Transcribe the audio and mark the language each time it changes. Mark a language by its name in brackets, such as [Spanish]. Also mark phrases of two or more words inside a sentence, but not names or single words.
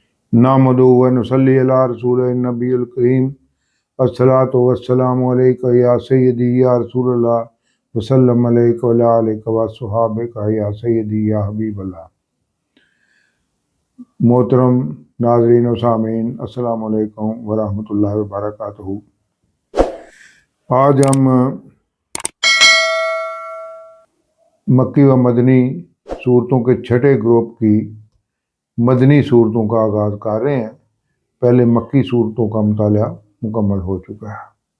[Arabic] نحمده ونصلي على رسول النبيل الكريم. الصلاة والسلام عليك يا سيدي يا رسول الله وسلم عليك وعلى آلك وأصحابك يا سيدي يا حبيب الله. [Urdu] محترم ناظرین و سامعین, [Arabic] السلام عليكم ورحمة الله وبركاته. [Urdu] آج ہم مکی و مدنی سورتوں کے چھٹے گروپ کی مدنی سورتوں کا آغاز کر رہے ہیں. پہلے مکی سورتوں کا مطالعہ مکمل ہو چکا ہے.